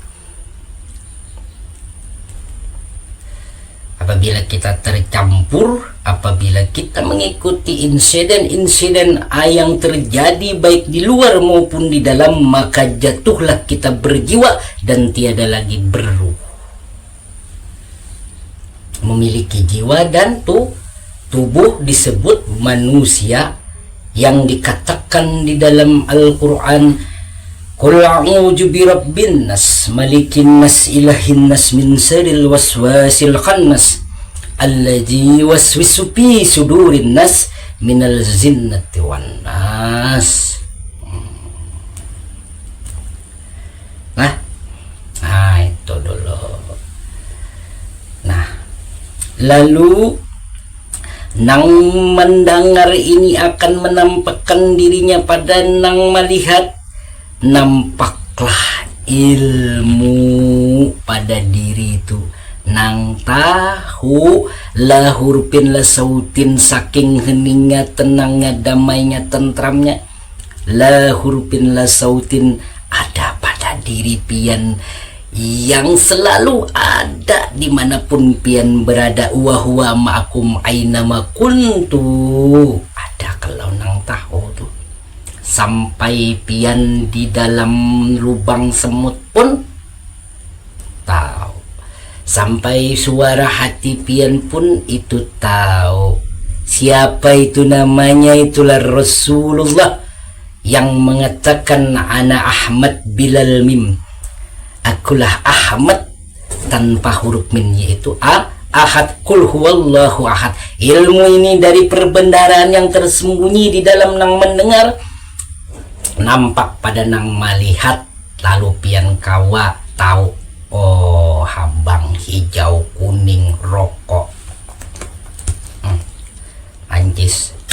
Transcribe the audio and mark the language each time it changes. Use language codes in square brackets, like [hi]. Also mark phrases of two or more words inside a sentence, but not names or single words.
[bjn] Apabila kita tercampur, apabila kita mengikuti insiden-insiden yang terjadi baik di luar maupun di dalam, maka jatuhlah kita berjiwa dan tiada lagi beruh. Memiliki jiwa dan tubuh disebut manusia, yang dikatakan di dalam Al-Quran, [ar] قل أعوذ برب الناس ملك الناس إله الناس من شر الوسواس الخناس الذي يوسوس في صدور الناس من الجنة والناس. [bjn] Nah itu dulu. Nah, lalu nang mendengar ini akan menampakkan dirinya pada nang melihat, nampaklah ilmu pada diri itu. Nang tahu [ar] لا حروف لا صوت, [bjn] saking heningnya, tenangnya, damainya, tentramnya, [ar] لا حروف لا صوت, [bjn] ada pada diri pian yang selalu ada dimanapun pian berada. [ar] وهو معكم أينما كنتم, [bjn] ada kalau nang tahu tuh. Sampai pian di dalam lubang semut pun tahu, sampai suara hati pian pun itu tahu. Siapa itu namanya? Itulah Rasulullah yang mengatakan [ar] أنا أحمد بلا ميم, [bjn] akulah Ahmad tanpa huruf min, yaitu ahad, [ar] قل هو الله أحد. [bjn] Ilmu ini dari perbendaharaan yang tersembunyi di dalam nang mendengar, nampak pada nang melihat, lalu pian kawa tahu, oh habang, hijau, kuning, rokok, mancis.